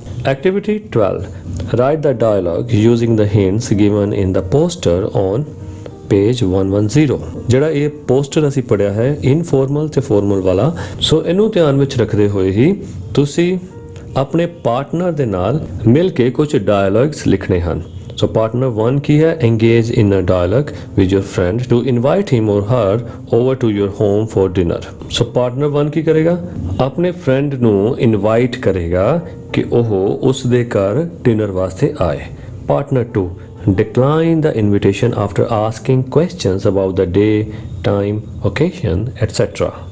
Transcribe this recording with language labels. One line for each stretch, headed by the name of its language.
English: Activity 12. Write the dialogue using the hints given in the poster on page 110।
Punjabi: ਜਿਹੜਾ ਇਹ poster ਅਸੀਂ ਪੜਿਆ ਹੈ ਇਨਫਾਰਮਲ ਤੇ ਫਾਰਮਲ ਵਾਲਾ, ਸੋ ਇਹਨੂੰ ਧਿਆਨ ਵਿੱਚ ਰੱਖਦੇ ਹੋਏ ਹੀ ਤੁਸੀਂ ਆਪਣੇ ਪਾਰਟਨਰ ਦੇ ਨਾਲ ਮਿਲ ਕੇ ਕੁਝ ਡਾਇਲੌਗਸ ਲਿਖਣੇ ਹਨ। ਸੋ ਪਾਰਟਨਰ 1 ਕੀ ਹੈ,
English: engage in a dialogue with your friend to invite him or her over to your home for dinner।
Punjabi: So partner 1 ਕੀ ਕਰੇਗਾ, ਆਪਣੇ ਫਰੈਂਡ ਨੂੰ ਇਨਵਾਈਟ ਕਰੇਗਾ ਕਿ ਉਹ ਉਸ ਦੇ ਘਰ ਡਿਨਰ ਵਾਸਤੇ ਆਏ।
English: Partner 2, decline the invitation after asking questions about the day, time, occasion, etc।